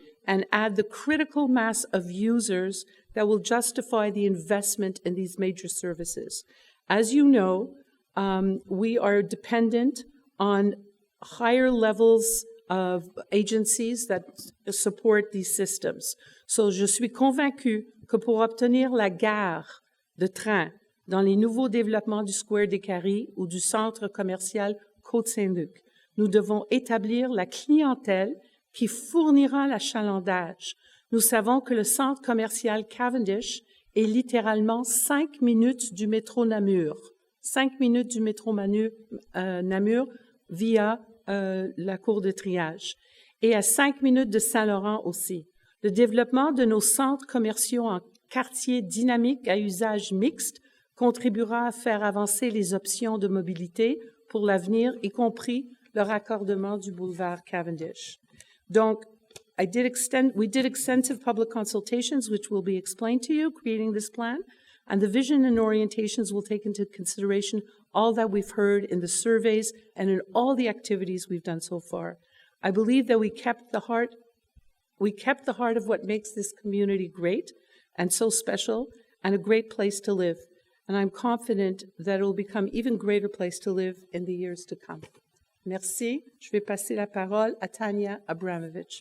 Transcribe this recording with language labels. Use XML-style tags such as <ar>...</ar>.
<en>and add the critical mass of users that will justify the investment in these major services. As you know, we are dependent on higher levels of agencies that support these systems.</en> <fr>So, je suis convaincue que pour obtenir la gare de train dans les nouveaux développements du Square des Carrés ou du centre commercial Côte-Saint-Luc, nous devons établir la clientèle qui fournira l'achalandage. Nous savons que le centre commercial Cavendish est littéralement 5 minutes du métro Namur. 5 minutes du métro Namur via la cour de triage. Et à 5 minutes de Saint-Laurent aussi. Le développement de nos centres commerciaux en quartiers dynamiques à usage mixte contribuera à faire avancer les options de mobilité pour l'avenir, y compris le raccordement du boulevard Cavendish.</fr> <en>Donc, we did extensive public consultations, which will be explained to you, creating this plan, and the vision and orientations will take into consideration all that we've heard in the surveys and in all the activities we've done so far. I believe that we kept the heart of what makes this community great and so special and a great place to live. And I'm confident that it will become an even greater place to live in the years to come.</en> <fr>Merci. Je vais passer la parole à Tanya Abramovich.</fr>